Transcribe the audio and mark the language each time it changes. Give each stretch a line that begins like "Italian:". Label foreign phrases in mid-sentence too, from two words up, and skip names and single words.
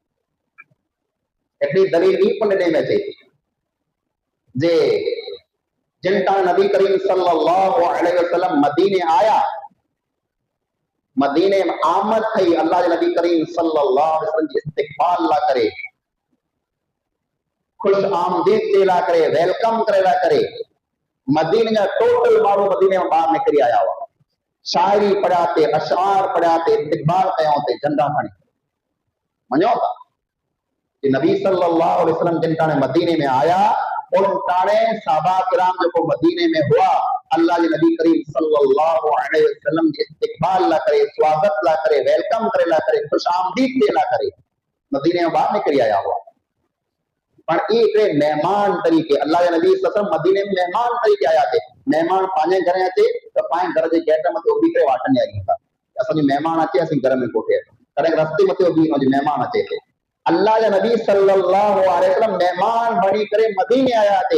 Sindhi: एतिरी दलील ई पुन ॾे में अचे जे जिन तां नबी करीम
Arabic: صلى الله عليه وسلم
Sindhi: मदीने आया, मदीने में आमद थई, अल्लाह जे नबी करीम
Arabic: صلى الله عليه وسلم
Sindhi: जी इस्तक़बाल ला करे, खुश आमदीद जे ला करे, वेलकम करे ला करे मदीने जा टोटल माण्हू मदीने में ॿाहिरि निकिरी आया हुआ. शायरी पढ़िया थे, अशआर पढ़िया थे, इस्तक़बाल कयो थे, झंडा खणी. मञो था कि नबी
Arabic: صلى الله عليه وسلم
Sindhi: जिन टाणे मदीने में आया, उन टाणे सहाबा किराम जेको मदीने में हुआ, अल्लाह जे नबी करीम
Arabic: صلى الله عليه وسلم
Sindhi: जे इस्तक़बाल ला करे, स्वागत ला करे, वेलकम करे ला करे, खुश आमदीद थे ला करे मदीने में ॿाहिरि निकिरी आया हुआ. पर ये हिकिड़े मेहमान तरीक़े, अल्लाह जे नबी
Arabic: صلى الله عليه وسلم
Sindhi: मदीने में मेहमान तरीक़े आया थे. मेहमान पंहिंजे घरे अचे त पंहिंजे घर जे गेट मथे उभी करे वाटनि ॾियारीं था. असांजो महिमान अचे, असीं घर में कोठे, कॾहिं रस्ते मथे उभी वञो, महिमान अचे थे. अल्लाह जा नबी
Arabic: صلى الله عليه وسلم
Sindhi: मेहमान बणी करे मदीने आया थे.